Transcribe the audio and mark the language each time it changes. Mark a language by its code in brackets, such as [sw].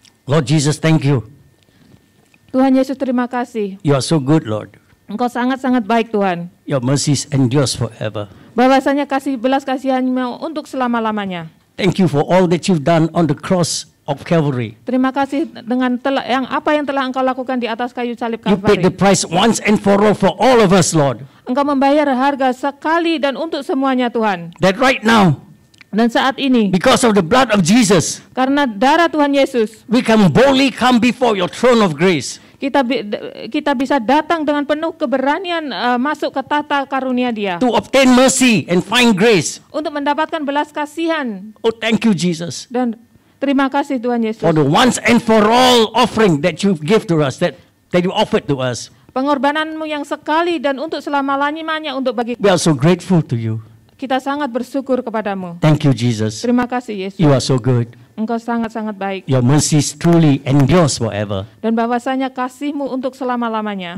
[en] Lord Jesus, thank you. [id] Tuhan Yesus, terima kasih. [en] You are so good, Lord. [id] Engkau sangat-sangat baik, Tuhan. [en] Your mercies endures forever. [id] Bahwasanya belas kasihan-Mu untuk selama-lamanya. [en] Thank you for all that you've done on the cross of Calvary. [id] Terima kasih dengan apa yang telah Engkau lakukan di atas kayu salib [en] You paid the [id] Kalvari. [en] price once and for all of us, Lord. [id] Engkau membayar harga sekali dan untuk semuanya, Tuhan. [en] That right now, [id] Dan saat ini, [en] because of the blood of Jesus, [id] karena darah Tuhan Yesus, [en] we can boldly come before your throne of grace. [id] kita bisa datang dengan penuh keberanian masuk ke tata karunia Dia [en] To obtain mercy and find grace. [id] untuk mendapatkan belas kasihan. [en] Oh, thank you, Jesus, [id] Dan terima kasih Tuhan Yesus. [en] for the once and for all offering that you give to us, that you offered to us. [id] Pengorbananmu yang sekali dan untuk selama-lamanya untuk bagi [en] We are so grateful to you. [id] kita sangat bersyukur kepadamu. [en] Thank you, Jesus. [id] Terima kasih Yesus. [en] You are so good. [id] Engkau sangat-sangat baik. [en] Your mercies truly endures forever. [id] Dan bahwasanya kasih-Mu untuk selama-lamanya.